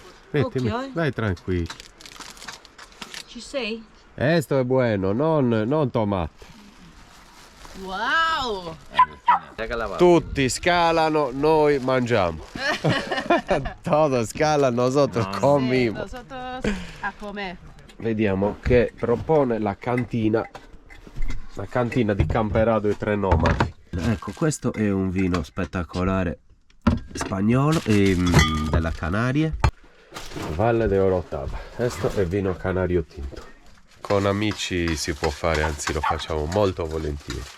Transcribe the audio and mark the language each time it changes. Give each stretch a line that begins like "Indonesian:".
Italian: Mettimi, vai tranquillo. Ci sei? Questo è buono, non tomate. Wow! Tutti scalano, noi mangiamo.
Spanish: Todos scalan, nosotros comimos. Nosotros a comer.
Italian: Vediamo che propone la cantina di Camperado e Tre Nomadi. Ecco, questo è un vino spettacolare spagnolo della Canarie, Valle de Orotava. Questo è vino canario tinto. Con amici si può fare, anzi lo facciamo molto volentieri.